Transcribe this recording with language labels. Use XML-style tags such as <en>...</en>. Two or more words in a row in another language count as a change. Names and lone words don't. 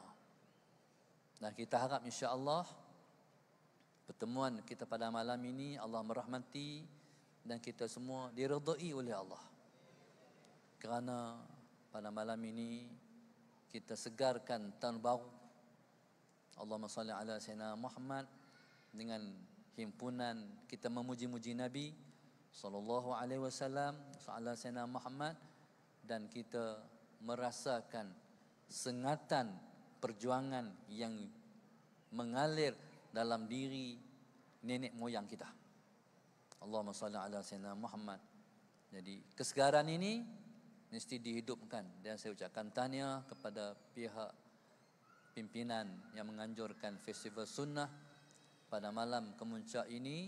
<ms>Dan kita harap insya-Allah pertemuan kita pada malam ini Allah merahmati dan kita semua diredai oleh Allah. Kerana pada malam ini kita segarkan tahun baru.</ms> <ar>اللهم صل على سيدنا محمد</ar> <ms>dengan himpunan kita memuji-muji Nabi</ms> <ar>صلى الله عليه وسلم, على سيدنا محمد,</ar> <ms>dan kita merasakan sengatan perjuangan yang mengalir dalam diri nenek moyang kita.</ms> <ar>اللهم صل على سيدنا محمد.</ar> <ms>Jadi kesegaran ini mesti dihidupkan, dan saya ucapkan tahniah kepada pihak pimpinan yang menganjurkan festival sunnah pada malam kemuncak ini.</ms>